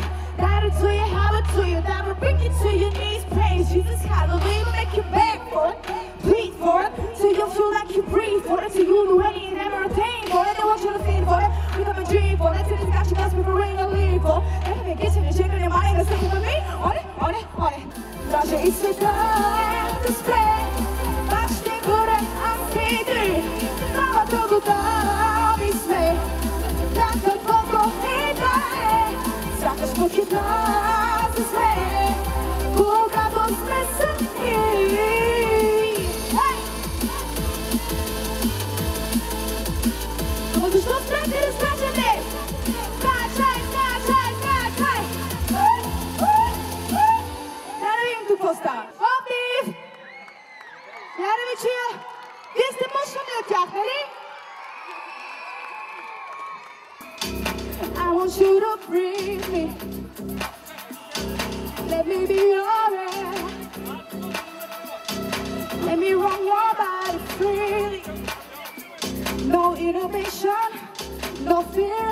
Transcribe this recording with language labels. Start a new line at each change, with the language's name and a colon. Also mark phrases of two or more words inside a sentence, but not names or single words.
English: That'll do you, how to do you. That'll bring you to your knees. Praise Jesus, hallelujah. Make you beg for it, plead for it, till you feel like you breathe for it, till you do any and everything for it. They want you to feed for it, become a dream for it, till it's got you gasping for rain and leave for it. They can get you and shaking your mind and sticking with me. On it, on it, on it.
Bulgarian: Даже и света да спре, пак ще горят амфиди, новото готови сме, да каквото и да е, сякаш по хипнози сме, когато сме сами. Но защо спрете да скачате? Скачай, скачай, скачай! Да видим какво става. Опив! Я да ви чуя. Вие сте мъжни от тях, нали?
English: I want you to bring me. Let me be your air. Let me run your body freely. No inhibition, no fear.